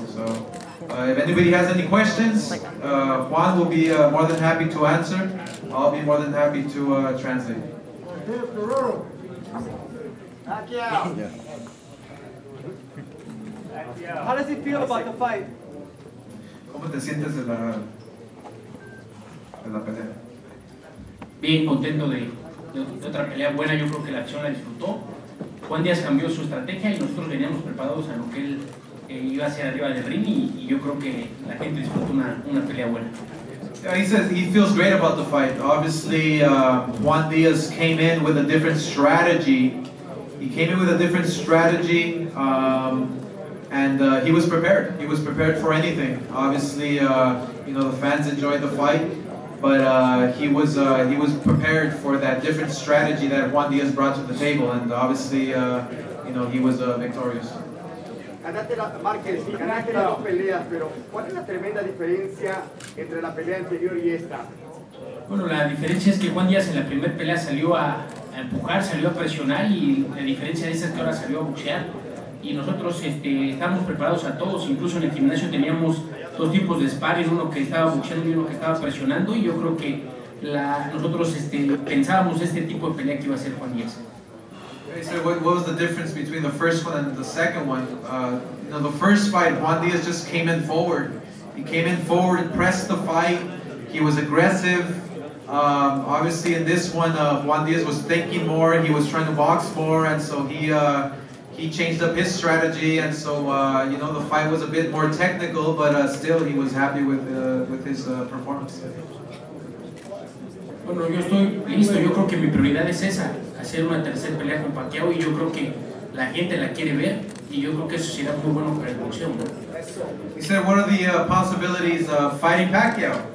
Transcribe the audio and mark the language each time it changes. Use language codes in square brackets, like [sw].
[en] So if anybody has any questions, Juan will be more than happy to answer. I'll be more than happy to translate. How does he feel about the fight? [es] ¿Cómo te sientes de la pelea? Bien, contento de otra pelea buena, yo creo que la acción la disfrutó. Juan Díaz cambió su estrategia y nosotros veníamos preparados a lo que él iba hacia arriba del ring y yo creo que la gente disfrutó una pelea buena. [en] Yeah, he says he feels great about the fight. Obviously, Juan Diaz came in with a different strategy. He came in with a different strategy. and he was prepared. He was prepared for anything. Obviously, you know, the fans enjoyed the fight, but he was prepared for that different strategy that Juan Diaz brought to the table, and obviously, you know, he was victorious. [es] Ganaste Márquez, ganaste las dos peleas, pero ¿cuál es la tremenda diferencia entre la pelea anterior y esta? Bueno, la diferencia es que Juan Díaz en la primera pelea salió a empujar, salió a presionar, y la diferencia de esa es que ahora salió a boxear. Y nosotros estábamos preparados a todos, incluso en el gimnasio teníamos dos tipos de sparring, uno que estaba boxeando y uno que estaba presionando, y yo creo que nosotros pensábamos este tipo de pelea que iba a ser Juan Díaz. [en] So what was the difference between the first one and the second one? You know, the first fight, Juan Diaz just came in forward. He came in forward and pressed the fight. He was aggressive. Obviously in this one, Juan Diaz was thinking more. He was trying to box more, and so he changed up his strategy. And so you know, the fight was a bit more technical, but still he was happy with his performance. [es] Bueno, yo estoy listo. Yo creo que mi prioridad es esa, hacer una tercera pelea con Pacquiao, y yo creo que la gente la quiere ver, y yo creo que eso será muy bueno para el boxeo, ¿no? [en] He said, what are the possibilities of fighting Pacquiao?